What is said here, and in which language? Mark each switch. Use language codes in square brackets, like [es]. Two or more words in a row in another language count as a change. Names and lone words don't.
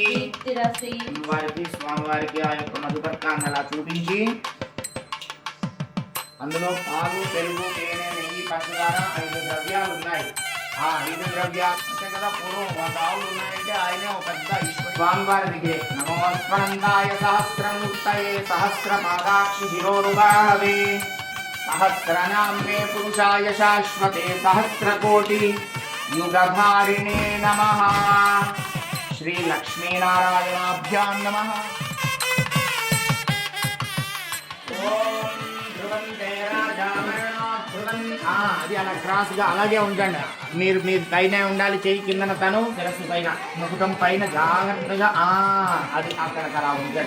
[te] వారికి స్వామివారికి ఆ యొక్క మధుపర్కాన్ని అలా చూపించి అందులో పాలు పెరుగు తేనె నెయ్యి పంచదార 5 ద్రవ్యాలు ఉన్నాయి. ఆ 5 ద్రవ్యాలు అంటే కదా పూర్వం 100 ఆవులు ఉన్నాయంటే ఆయనే ఒక పెద్ద ఈశ్వరుడు. స్వామివారి దగ్గరే [sa] నమోస్మరందాయ సహస్రమూర్తయే సహస్రపాదాక్షి శిరోరుబాహవే सहस्रनाम्ने पुरुषाय शाश्वते सहस्रकोटि युगधारिणे नमः श्रीलक्ष्मीनारायणाभ्यां नमः [te] అది అలా క్రాస్గా అలాగే ఉండండి. మీరు పైన ఉండాలి, చెయ్యి కిందన తను శిరస్సు పైన, ముఖం పైన జాగ్రత్తగా అది అక్కడ అలా ఉండండి.